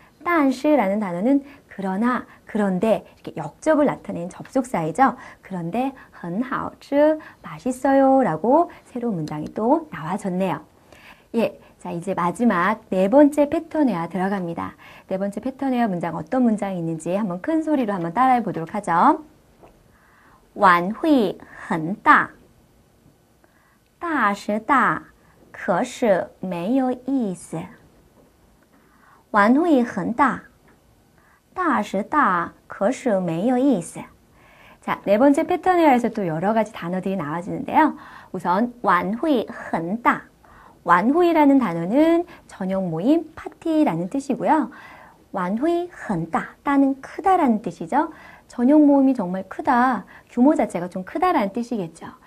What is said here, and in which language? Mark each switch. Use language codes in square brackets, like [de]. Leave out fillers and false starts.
[ko] 但是라는 단어는 그러나, 그런데 이렇게 역접을 나타낸 접속사이죠. 그런데 [zh] 很好吃, [ko] 맛있어요 라고 새로운 문장이 또 나와졌네요. 예, 자 이제 마지막 네 번째 패턴회화 들어갑니다. 네 번째 패턴회화 문장 어떤 문장이 있는지 한번 큰 소리로 한번 따라해 보도록 하죠. [zh] 晚会很大,大是大,可是没有意思. 晚会很大,大是大,可是没有意思. [ko] 자, 네 번째 패턴회화에서 또 여러 가지 단어들이 나와지는데요. 우선 [zh] 晚会很大. [ko] 완회라는 단어는 저녁 모임, 파티라는 뜻이고요. [zh] 晚会很大, [ko] 따는 크다라는 뜻이죠. 저녁 모임이 정말 크다, 규모 자체가 좀 크다라는 뜻이겠죠.